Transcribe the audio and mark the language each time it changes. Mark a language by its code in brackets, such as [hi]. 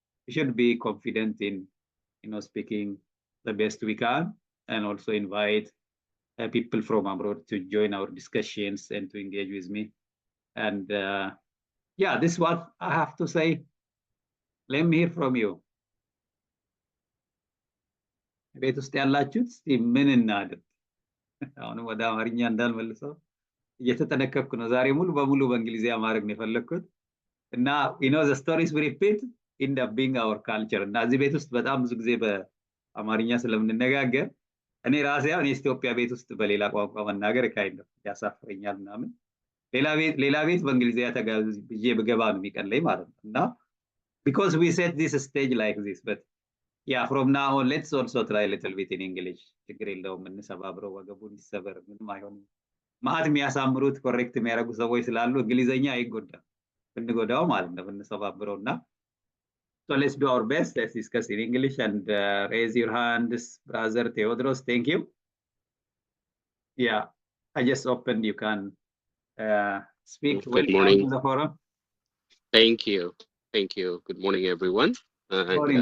[en] We should be confident in, speaking the best we can, and also invite people from abroad to join our discussions and to engage with me. And yeah, this is what I have to say. Let me hear from you. [am] ቤት ውስጥ ያላችሁት እስቲ ምን እናድርግ? አሁንም ወደ አማርኛ እንዳልመልሰው እየተጠነቀቅኩ ነው። ዛሬ ሙሉ በሙሉ በእንግሊዝኛ ማድረግ ነው የፈለግኩት እና [en] the stories we repeat end up being our culture። [am] እና እዚህ ቤት ውስጥ በጣም ብዙ ጊዜ በአማርኛ ስለምንነጋገር እኔ ራሴ አሁን የኢትዮጵያ ቤት ውስጥ በሌላ ቋንቋ መናገር ካይንደ ያሳፍረኛል ምናምን። ሌላ ቤት በእንግሊዝኛ ተጋብዤ ብገባ ነው የሚቀለኝ ማለት ነው። እና [en] because we set this stage like this, but yeah, from now on, let's also try a little bit in English. [am] ችግር የለውም፣ እንሰባብረው፣ ወገቡን ይሰበር፣ ምንም አይሆንም። ማዕት የሚያሳምሩት ኮሬክት የሚያደርጉ ሰዎች ስላሉ እንግሊዘኛ አይጎዳም፣ ብንጎዳው ማለት ነው፣ ብንሰባብረው እና [en] so let's do our best. Let's discuss in English, and raise your hands, brother Theodros. Thank you. Yeah, I just opened. You can speak. Good morning. To the forum. Thank you. Thank you. Good morning, everyone. Morning,